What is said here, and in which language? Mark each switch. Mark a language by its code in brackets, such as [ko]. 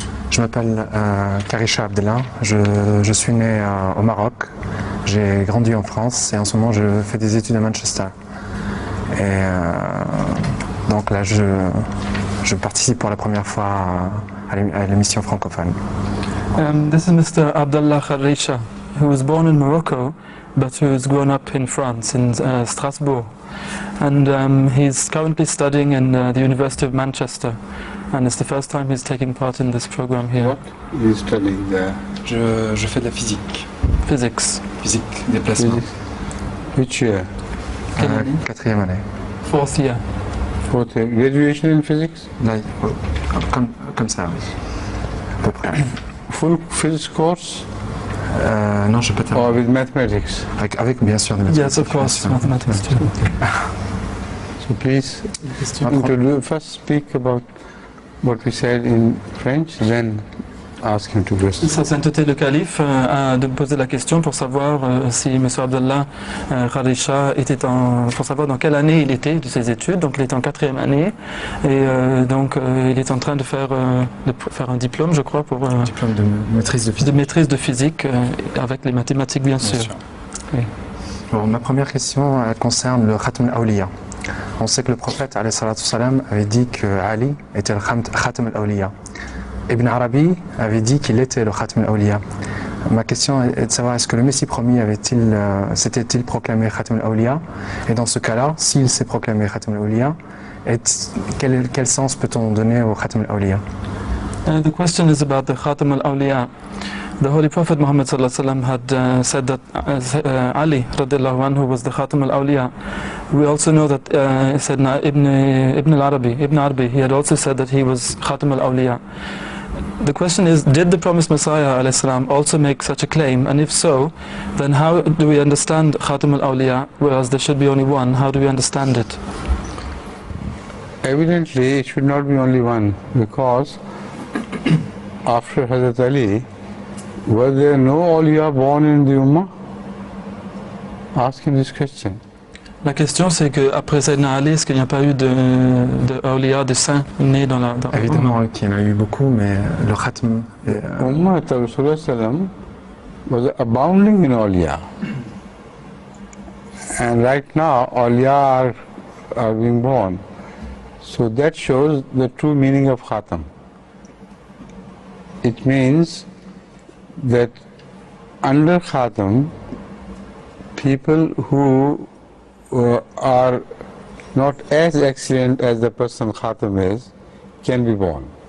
[fr] Je m'appelle Karisha Abdellah. Je suis né au Maroc. J'ai grandi en France et en ce moment je fais des études à Manchester. Et donc là je participe pour la première fois à l'émission francophone. [en] This is Mr. Abdullah Kharisha, who was born in Morocco, but who's grown up in France, in Strasbourg. And he's currently studying in the University of Manchester. And it's the first time he's taking part in this program here. What are you studying there? [fr] Je fais de la physique. [en] Physics. [fr] Physique, déplacement. [en] Physics. Which year? [fr] Quatrième année. [en] Fourth year. Fourth year. Graduation in physics? [fr] Là, comme ça, oui. À peu près. [en] Full physics course? [fr] Non, je peux pas [en] Or with mathematics? [fr] avec bien sûr des mathématiques. [en] Yes, of course, mathematics too. So please first speak about what we said in French, then ask him two questions. [fr] Sa sainteté le calife a de poser la question pour savoir si M. Abdallah Kharisha pour savoir dans quelle année il était de ses études. Donc il est en quatrième année et donc il est en train de faire un diplôme, je crois, pour diplôme de maîtrise de physique. De maîtrise de physique avec les mathématiques bien sûr. Oui. Alors, ma première question elle concerne le Khatam al-Awliya. On sait que le prophète alayhi salatu salam avait dit que Ali était le Khatam al-Awliya. Ibn Arabi avait dit qu'il était le Khatam al-Awliya. Ma question est de savoir est-ce que le Messie promis s'était-il proclamé Khatam al-Awliya? Et dans ce cas-là, s'il s'est proclamé Khatam al-Awliya, quel sens peut-on donner au Khatam al-Awliya? [en] The question is about the Khatam al-Awliya. The Holy Prophet Muhammad had said that Ali radiallahu anhu was the Khatam al-Awliya. We also know that Sayyidina Ibn Arabi, he had also said that he was Khatam al-Awliya. The question is, did the promised Messiah ﷺ also make such a claim? And if so, then how do we understand Khatam al-Awliya, whereas there should be only one? How do we understand it? Evidently, it should not be only one, because after Hazrat Ali, were there no awliya born in the Ummah? Ask him this question. [fr] La question c'est qu'après Sayyidina Ali, est-ce qu'il n'y a pas eu de awliya, de saints nés dans la... Évidemment qu'il y en a eu beaucoup, mais le Khatam... [en] Ummah Rasulullah was abounding in awliya. And right now, awliya are being born. So that shows the true meaning of Khatam. It means that under Khatam, people who are not as excellent as the person Khatam is can be born.